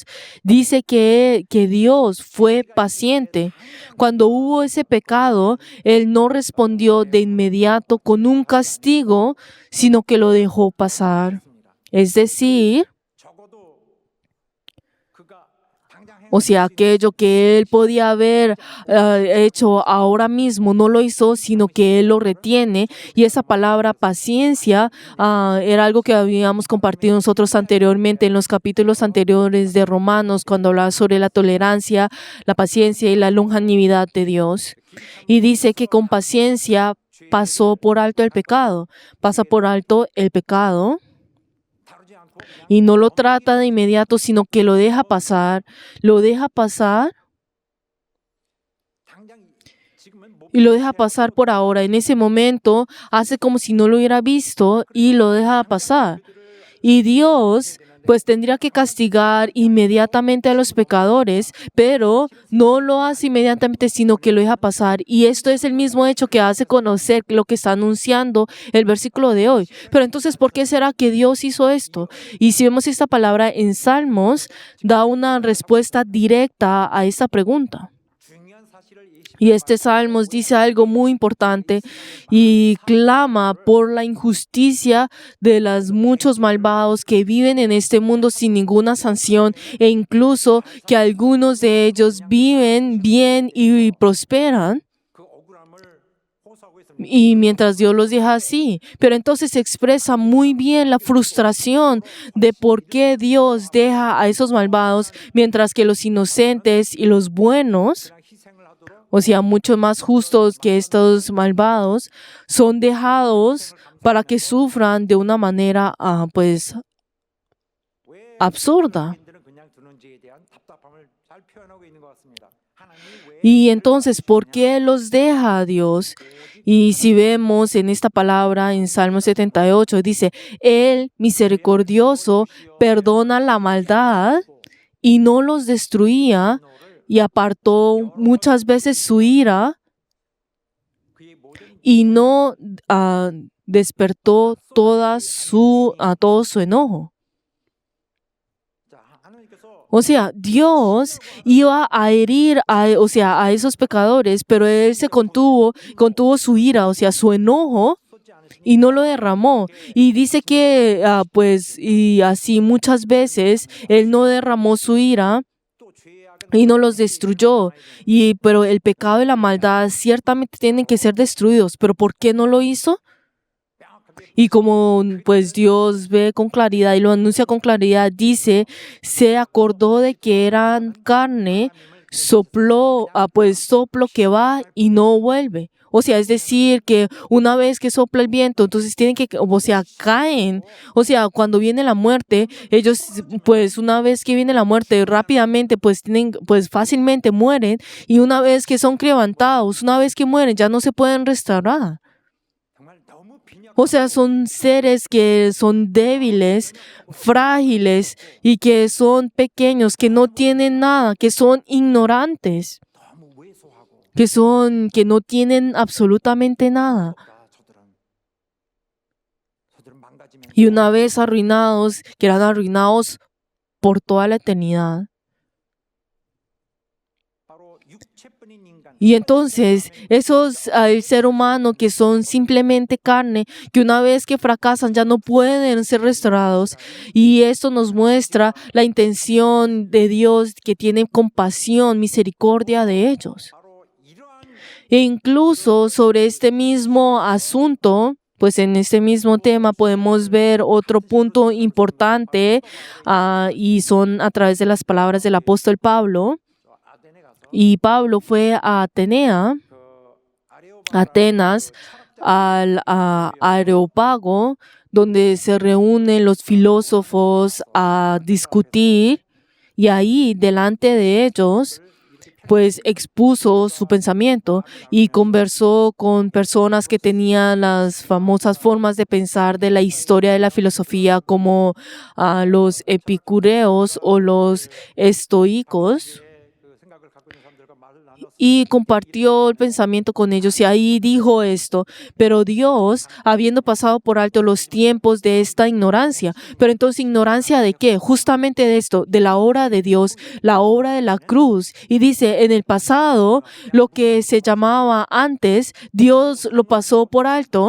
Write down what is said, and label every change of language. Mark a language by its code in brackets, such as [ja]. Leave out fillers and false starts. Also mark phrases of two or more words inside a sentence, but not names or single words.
[es] Dice que Dios fue paciente. Cuando hubo ese pecado, Él no respondió de inmediato con un castigo, sino que lo dejó pasar. Es decir, [ko] 적어도 그가 당장 [es] o sea, aquello que Él podía haber hecho ahora mismo, no lo hizo, sino que Él lo retiene. Y esa palabra paciencia era algo que habíamos compartido nosotros anteriormente en los capítulos anteriores de Romanos, cuando hablaba sobre la tolerancia, la paciencia y la longanimidad de Dios. Y dice que con paciencia pasó por alto el pecado, pasa por alto el pecado. [ko] 다루지 않고 그냥 [es] Y no lo trata de inmediato, sino que lo deja pasar [ko] 당장 지금은 못 [es] y lo deja pasar por ahora. En ese momento hace como si no lo hubiera visto y lo deja pasar. Y Dios pues tendría que castigar inmediatamente a los pecadores, pero no lo hace inmediatamente, sino que lo deja pasar. Y esto es el mismo hecho que hace conocer lo que está anunciando el versículo de hoy. Pero entonces, ¿por qué será que Dios hizo esto? Y si vemos esta palabra en Salmos, da una respuesta directa a esta pregunta. [ko] 중요한 사실을 이 [es] Y este Salmos dice algo muy importante y clama por la injusticia de los muchos malvados que viven en este mundo sin ninguna sanción e incluso que algunos de ellos viven bien y prosperan. [ko] 그 억울함을 호소하고 있습니다. [es] Y mientras Dios los deja así, pero entonces se expresa muy bien la frustración de por qué Dios deja a esos malvados mientras que los inocentes y los buenos, [ko] 그냥 희생을 하도록 [es] o sea, mucho más justos que estos malvados, son dejados para que sufran de una manera, pues, [ko] 왜 [es] absurda. [ko] 인들은 그냥 두는지에 대한 답답함을 잘 표현하고 있는 것 같습니다. 하나님이 왜 [es] Y entonces, ¿por qué los deja Dios? Y si vemos en esta palabra en Salmo 78, dice, Él, misericordioso, perdona la maldad y no los destruía y apartó muchas veces su ira [ko] 그의 모든 [es] y no despertó todo su enojo. [ko] 자, 하나님께서 [es] O sea, Dios iba a herir a esos pecadores, pero Él se contuvo su ira, o sea, su enojo, [ko] 쏟지 않으시니 [es] y no lo derramó. Y dice que, y así muchas veces, Él no derramó su ira [ko] 또 죄악에 [es] y no los destruyó. Pero el pecado y la maldad ciertamente tienen que ser destruidos. ¿Pero por qué no lo hizo? Y como pues Dios ve con claridad y lo anuncia con claridad, dice, se acordó de que eran carne, sopló, pues soplo que va y no vuelve. O sea, es decir, que una vez que sopla el viento, entonces tienen que, o sea, caen. O sea, cuando viene la muerte, ellos, pues una vez que viene la muerte, rápidamente, pues tienen, pues fácilmente mueren. Y una vez que son levantados, una vez que mueren, ya no se pueden restaurar. [ko] 정말 너무 빈약한 [es] O sea, son seres que son débiles, frágiles y que son pequeños, que no tienen nada, que son ignorantes, [ko] 너무 왜소하고 [es] que no tienen absolutamente nada. [ko] 저들은 망가지면 [es] Y una vez arruinados, que eran arruinados por toda la eternidad. [ko] 바로 육체뿐인 인간 [es] Y entonces, el ser humano que son simplemente carne, que una vez que fracasan ya no pueden ser restaurados. Y esto nos muestra la intención de Dios que tiene compasión, misericordia de ellos. [ko] 바로 이러한 [es] E incluso sobre este mismo asunto, pues en este mismo tema podemos ver otro punto importante y son a través de las palabras del apóstol Pablo. [ko] 아덴에 가서 [es] Y Pablo fue a Atenea, [ko] 그 [es] Atenas, al Areópago, donde se reúnen los filósofos a discutir, y ahí delante de ellos pues expuso su pensamiento y conversó con personas que tenían las famosas formas de pensar de la historia de la filosofía, como los epicureos o los estoicos, [ko] 그 생각을 갖고 있는 사람들과 말을 나눴을 [es] y compartió el pensamiento con ellos. Y ahí dijo esto: pero Dios, habiendo pasado por alto los tiempos de esta ignorancia, pero entonces ignorancia de qué? Justamente de esto, de la obra de Dios, la obra de la cruz. Y dice, en el pasado, lo que se llamaba antes, Dios lo pasó por alto.